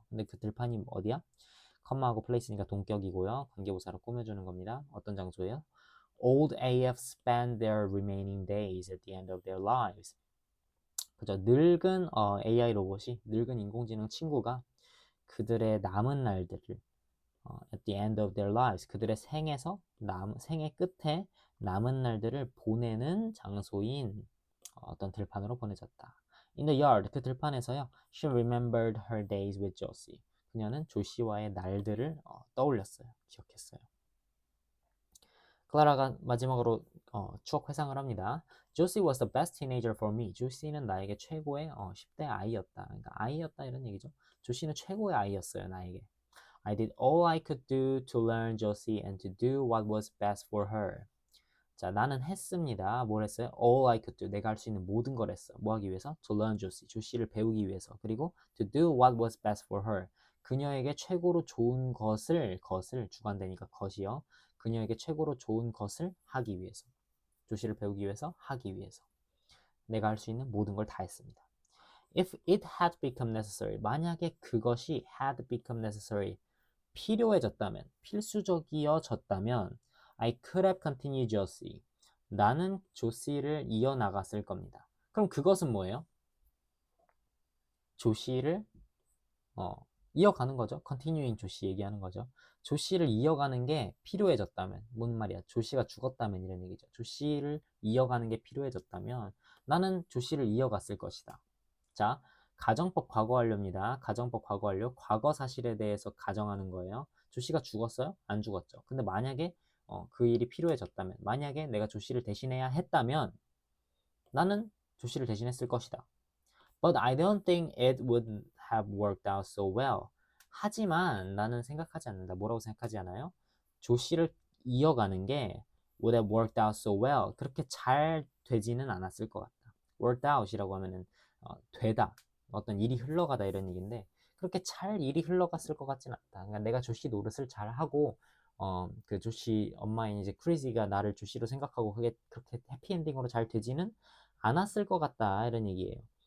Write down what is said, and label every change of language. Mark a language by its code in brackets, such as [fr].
[ko] 근데 그 들판이 어디야? 컴마하고 플레이스니까 동격이고요. 관계부사로 꾸며주는 겁니다. 어떤 장소예요? [en] Old AF spent their remaining days at the end of their lives. [ko] 그죠? 늙은 AI 로봇이, 늙은 인공지능 친구가 그들의 남은 날들을 [en] at the end of their lives, [ko] 그들의 생의 끝에 남은 날들을 보내는 장소인 어떤 들판으로 보내졌다. [en] In the yard, [ko] 그 들판에서요. [en] She remembered her days with Josie. [ko] 그녀는 조시와의 날들을 떠올렸어요. 기억했어요. 클라라가 마지막으로 추억 회상을 합니다. [en] Josie was the best teenager for me. [ko] 조시는 나에게 최고의 10대 아이였다. 그러니까 아이였다 이런 얘기죠. 조시는 최고의 아이였어요, 나에게. [en] I did all I could do to learn Josie and to do what was best for her. [ko] 자, 나는 했습니다. 뭘 했어요? [en] All I could do. [ko] 내가 할 수 있는 모든 걸 했어. 뭐 하기 위해서? [en] To learn Josie. [ko] 조시를 배우기 위해서. 그리고 [en] to do what was best for her. [ko] 그녀에게 최고로 좋은 것을 주관되니까 것이요. 그녀에게 최고로 좋은 것을 하기 위해서. 조시를 배우기 위해서 하기 위해서. 내가 할 수 있는 모든 걸 다 했습니다. [en] If it had become necessary. [ko] 만약에 그것이 [en] had become necessary. [ko] 필요해졌다면, 필수적이어졌다면 [en] I could have continued Josie. [ko] 나는 조시를 이어나갔을 겁니다. 그럼 그것은 뭐예요? 조시를 이어가는 거죠. continuing 조시 얘기하는 거죠. 조시를 이어가는 게 필요해졌다면, 뭔 말이야? 조시가 죽었다면 이런 얘기죠. 조시를 이어가는 게 필요해졌다면 나는 조시를 이어갔을 것이다. 자, 가정법 과거 완료입니다. 가정법 과거 완료. 과거 사실에 대해서 가정하는 거예요. 조씨가 죽었어요? 안 죽었죠. 근데 만약에 그 일이 필요해졌다면, 만약에 내가 조씨를 대신해야 했다면 나는 조씨를 대신했을 것이다. [en] But I don't think it would have worked out so well. [ko] 하지만 나는 생각하지 않는다. 뭐라고 생각하지 않아요? 조씨를 이어가는 게 [en] would have worked out so well. [ko] 그렇게 잘 되지는 않았을 것 같다. worked out이라고 하면은 되다. 어떤 일이 흘러가다 이런 얘기인데 그렇게 잘 일이 흘러갔을 것 같진 않다. 그러니까 내가 조씨 노릇을 잘 하고 그 조씨 엄마인 이제 크리지가 나를 조씨로 생각하고 그게 그렇게 해피엔딩으로 잘 되지는 않았을 것 같다 이런 얘기예요.